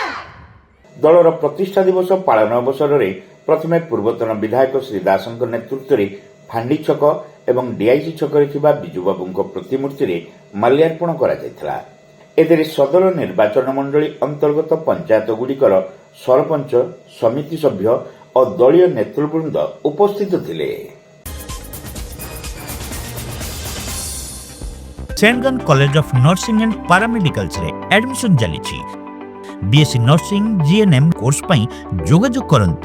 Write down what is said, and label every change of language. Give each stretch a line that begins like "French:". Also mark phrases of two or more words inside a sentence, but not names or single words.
Odia: ଦଳର ପ୍ରତିଷ୍ଠା ଦିବସ ପାଳନ ଅବସରରେ ପ୍ରଥମେ ପୂର୍ବତନ ବିଧାୟକ ଶ୍ରୀ ଦାସଙ୍କ ନେତୃତ୍ୱରେ ଫାଣ୍ଡି ଛକ ଏବଂ ଡିଆଇସି ଛକରେ ଥିବା ବିଜୁବାବୁଙ୍କ ପ୍ରତିମୂର୍ତ୍ତିରେ ମାଲ୍ୟାର୍ପଣ କରାଯାଇଥିଲା। ଏଥିରେ ସଦର ନିର୍ବାଚନ ମଣ୍ଡଳୀ ଅନ୍ତର୍ଗତ ପଞ୍ଚାୟତଗୁଡ଼ିକର ସରପଞ୍ଚ, ସମିତି ସଭ୍ୟ ଓ ଦଳୀୟ ନେତୃବୃନ୍ଦ ଉପସ୍ଥିତ ଥିଲେ। ସେଣ୍ଟ ଜନ କଲେଜ ଅଫ ନର୍ସିଂ ଆଣ୍ଡ ପାରାମେଡିକାଲ୍ସ ରେ ଆଡମିସନ ଚାଲିଛି। ବିଏସସି ନର୍ସିଂ ଜିଏନଏମ କୋର୍ସ ପାଇଁ ଯୋଗାଯୋଗ କରନ୍ତୁ।